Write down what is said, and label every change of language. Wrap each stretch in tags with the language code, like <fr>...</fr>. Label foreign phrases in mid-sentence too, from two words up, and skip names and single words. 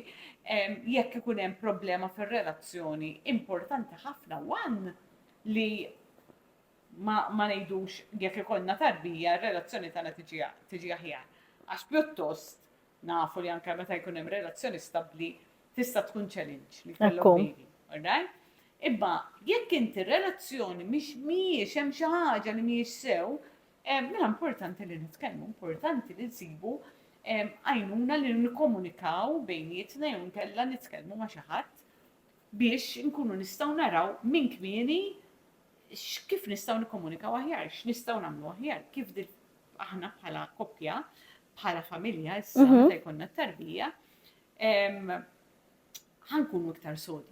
<mt>Jekk ikun hemm problema fir-relazzjoni, importanti ħafna one li ma ngħidux jekk ikollna tarbija, r-relazzjoni tagħna tiġi aħjar. Għax pjuttost nafu li anke meta jkun hemm relazzjoni stabbli tista' tkun challenge li kollok baby,</mt> <en>all right?</en> <mt>Imma jekk inti relazzjoni mhijiex hemm xi ħaġa li mhijiex sew, mela importanti li nitkellmu, importanti li nsibu għajnuna li nikkomunikaw bejnietna jew nkella nitkellmu ma' xi ħadd biex nkunu nistgħu naraw minn kmieni kif nistgħu nikkomunikaw aħjar, x'nistgħu nagħmlu aħjar, kif aħna bħala koppja, bħala familja issa meta jkollna tarbija, ħankunu iktar sodi.</mt>